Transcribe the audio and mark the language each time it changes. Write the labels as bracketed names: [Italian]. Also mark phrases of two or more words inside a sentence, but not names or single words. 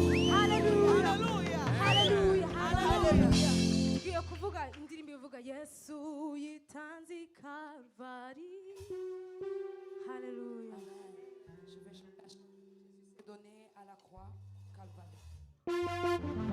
[Kinyarwanda] Haleluya. Haleluya. Haleluya. Ngiye kuvuga indirimbo ivuga, "Yesu yitanze i Kalvari." Haleluya. [French] Amen. Je vais chanter. Jésus s'est donné à la croix, Calvaire.